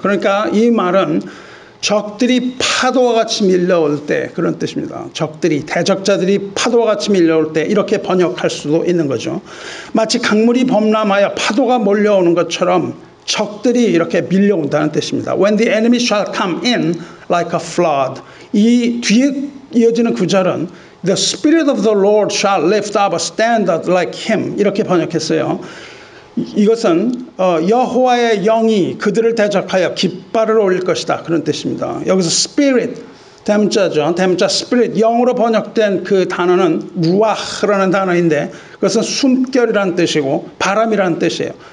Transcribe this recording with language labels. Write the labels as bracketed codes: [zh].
[ko] 그러니까 이 말은 적들이 파도와 같이 밀려올 때 그런 뜻입니다. 적들이 대적자들이 파도와 같이 밀려올 때 이렇게 번역할 수도 있는 거죠. 마치 강물이 범람하여 파도가 몰려오는 것처럼 적들이 이렇게 밀려온다는 뜻입니다. [en] When the enemy shall come in like a flood. [ko] 이 뒤에 이어지는 구절은 [en] The Spirit of the Lord shall lift up a standard like him. [ko] 이렇게 번역했어요. 이것은 여호와의 영이 그들을 대적하여 깃발을 올릴 것이다. 그런 뜻입니다. 여기서 Spirit, 대문자죠. 대문자 Spirit, 영으로 번역된 그 단어는 루아흐라는 단어인데 그것은 숨결이라는 뜻이고 바람이라는 뜻이에요.